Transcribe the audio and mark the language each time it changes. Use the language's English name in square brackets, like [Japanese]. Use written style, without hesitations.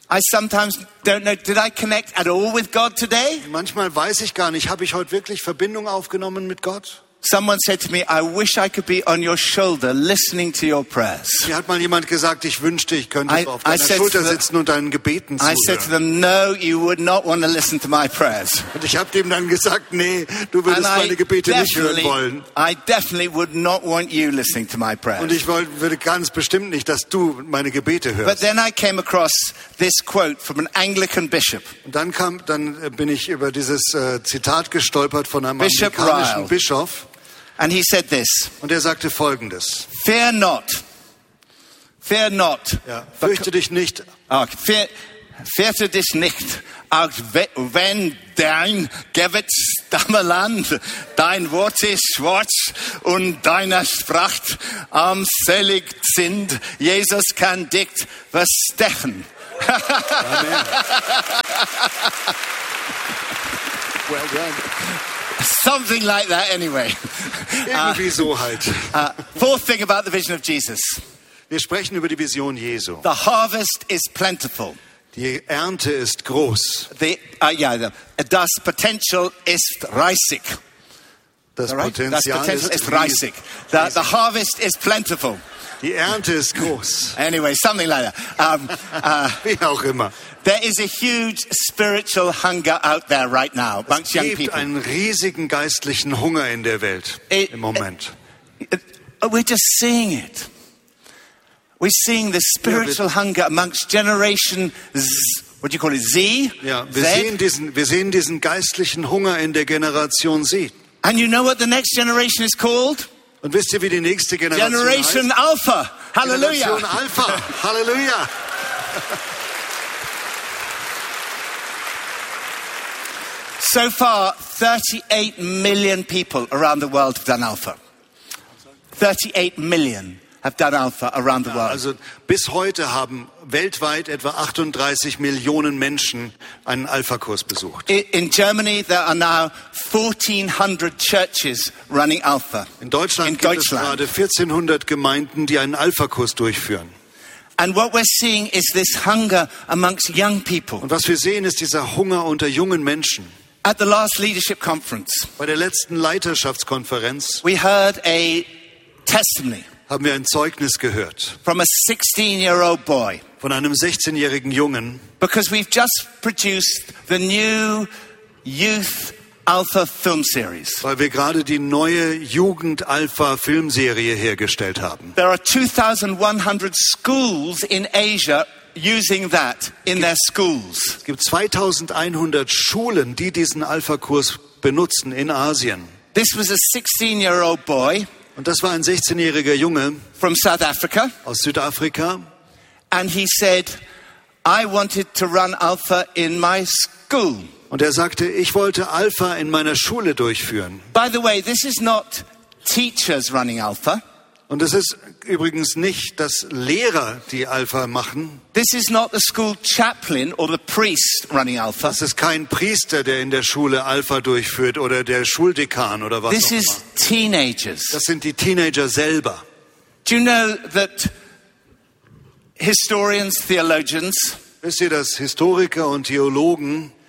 [English] I sometimes don't know, did I connect at all with God today? [German] Manchmal weiß ich gar nicht, habe ich heute wirklich Verbindung aufgenommen mit Gott? [English] Someone said to me, I wish I could be on your shoulder listening to your prayers. [German] Mir hat mal jemand gesagt, ich wünschte, ich könnte auf deiner Schulter sitzen und deinen Gebeten zuhören. [English] I said to them, no, you would not want to listen to my prayers. [German] Und ich habe dem dann gesagt, nee, du würdest meine Gebete nicht hören wollen. [English] I definitely would not want you listening to my prayers. [German] Und ich würde ganz bestimmt nicht, dass du meine Gebete hörst. [English] But then I came across this quote from an Anglican bishop. [German] Und dann bin ich über dieses Zitat gestolpert von einem anglikanischen Bischof. [English] And he said this. [German] Und sagte Folgendes. [English] Fear not. Fear not. [German] Ja, fürchte dich nicht. Fürchte dich nicht. Auch wenn dein Gebet Stammeland, dein Wort ist schwarz und deine Sprache armselig sind, Jesus kann dich verstechen. [English] Amen. Well done. Something like that anyway. [German] Irgendwie so halt. [English] Fourth thing about the vision of Jesus. [German] Wir sprechen über die Vision Jesu. [English] The harvest is plentiful. [German] Die Ernte ist groß. Das Potential ist reißig. Das Potenzial ist reißig. [English] The harvest is plentiful. [German] Die Ernte ist groß. [English] Anyway, something like that. [German] Wie auch immer. [English] There is a huge spiritual hunger out there right now amongst young people. [German] Es gibt einen riesigen geistlichen Hunger in der Welt im Moment. [English] We're just seeing it. We're seeing the spiritual hunger amongst Generation Z. What do you call it? Z? [German] Wir sehen diesen geistlichen Hunger in der Generation Z. [English] And you know what the next generation is called? [German] Und wisst ihr, wie die nächste Generation heißt? Generation Alpha. Hallelujah. Generation Alpha. Hallelujah. [English] So far, 38 million people around the world have done Alpha. 38 million have done Alpha around the world. [German] Also bis heute haben weltweit etwa 38 Millionen Menschen einen Alpha-Kurs besucht. [English] In Germany there are now 1400 churches running Alpha. [German] In Deutschland gibt es gerade 1400 Gemeinden, die einen Alpha-Kurs durchführen. [English] And what we're seeing is this hunger amongst young people. [German] Und was wir sehen, ist dieser Hunger unter jungen Menschen. [English] At the last leadership conference, [German] bei der letzten Leiterschaftskonferenz, [English] we heard a testimony. [German] Haben wir ein Zeugnis gehört? [English] From a 16-year-old boy. [German] Von einem 16-jährigen Jungen. [English] Because we've just produced the new youth Alpha film series. [German] Weil wir gerade die neue Jugend Alpha Filmserie hergestellt haben. [English] There are 2,100 schools in Asia. Using that in their schools. [German] Es gibt 2100 Schulen, die diesen Alpha-Kurs benutzen in Asien. [English] This was a 16-year-old boy. [German] Und das war ein 16-jähriger Junge. [English] From South Africa. [German] Aus Südafrika. [English] And he said, I wanted to run Alpha in my school. [German] Und sagte, ich wollte Alpha in meiner Schule durchführen. [English] By the way, this is not teachers running Alpha. [German] Und es ist übrigens nicht, dass Lehrer die Alpha machen. [English] This is not the school chaplain or the priest running Alpha. [German] Das ist kein Priester, der in der Schule Alpha durchführt oder der Schuldekan oder was [English] This [German] auch [English] is [German] immer. [English] Teenagers. [German] Das sind die Teenager selber. [English] Do you know that historians, theologians, [German] wisst ihr, dass Historiker und Theologen